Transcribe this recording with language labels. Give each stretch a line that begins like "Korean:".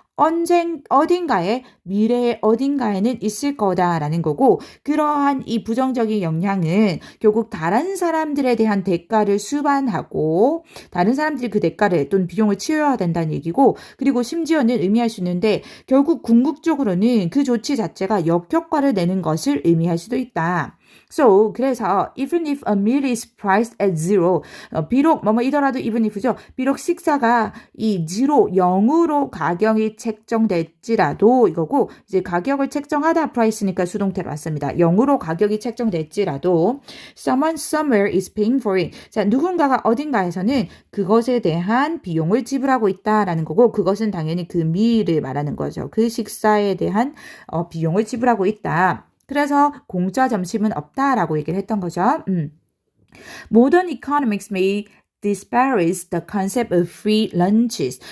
Korean: 어딘가에 미래의 어딘가에는 있을 거다라는 거고 그러한 이 부정적인 영향은 결국 다른 사람들에 대한 대가를 수반하고 다른 사람들이 그 대가를 또는 비용을 치러야 된다는 얘기고 그리고 심지어는 의미할 수 있는데 결국 궁극적으로는 그 조치 자체가 역효과를 내는 것을 의미할 수도 있다.
English: So,
Korean: 그래서
English: even if a meal is priced at zero,
Korean: 비록 뭐뭐이더라도
English: even if죠.
Korean: 비록 식사가 이 zero 0으로 가격이 책정될지라도 이거고 이제 가격을 책정하다 price니까 수동태로 왔습니다. 0으로 가격이 책정될지라도
English: someone somewhere is paying for it.
Korean: 자, 누군가가 어딘가에서는 그것에 대한 비용을 지불하고 있다라는 거고 그것은 당연히 그 meal을 말하는 거죠. 그 식사에 대한 비용을 지불하고 있다. 그래서 공짜 점심은 없다라고 얘기를 했던 거죠.
English: Modern economics may disparage the concept of free lunches.